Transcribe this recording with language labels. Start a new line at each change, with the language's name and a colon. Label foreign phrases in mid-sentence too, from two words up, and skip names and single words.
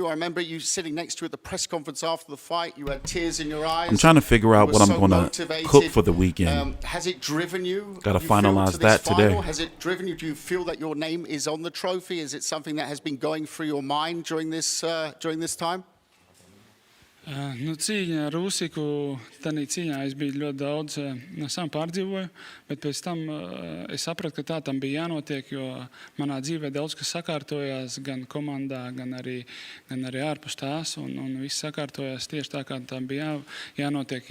English: I remember you sitting next to you at the press conference after the fight. You had tears in your eyes. I'm trying to figure out You what were I'm so going to motivated. cook for the weekend. Has it driven you? Gotta you feel, finalize to this that today. final? Has it driven you? Do you feel that your name is on the trophy? Is it something that has been going through your mind during this time?
Latvian: Nu, cīņa ar Usyku, tādā cīņā es biju ļoti daudz sam pārdzīvoju, bet pēc tam es sapratu, ka tā tam bija jānotiek, jo manā dzīvē daudz kas sakārtojās, gan komandā, gan arī ārpus tās, un viss sakārtojās tieši tā, kā tam bija jānotiek.